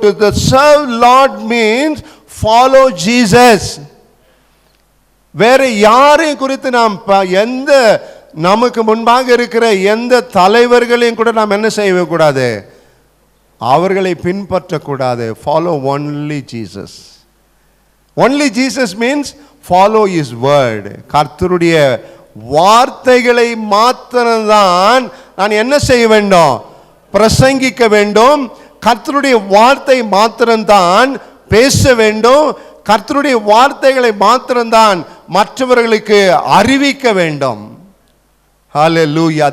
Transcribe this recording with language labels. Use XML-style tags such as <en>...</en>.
<en>To the serve Lord means follow Jesus.</en> <ta>வேற யாரை குறித்து நாம் எந்த நமக்கு முன்பாக இருக்கிற எந்த தலைவர்களையும் கூட நாம் என்ன செய்ய கூடாது? அவர்களை பின்பற்றக்கூடாது.</ta> <en>Follow only Jesus. Only Jesus means follow his word.</en> <ta>கர்த்தருடைய வார்த்தைகளை மாத்திரம்தான் நான் என்ன செய்ய வேண்டும்? பிரசங்கிக்க வேண்டும். கர்த்தருடைய வார்த்தை மாத்திரம்தான் பேச வேண்டும். கர்த்தருடைய வார்த்தைகளை மாத்திரம்தான் மற்றவர்களுக்கு அறிவிக்க வேண்டும். ஹல்லேலூயா.</ta>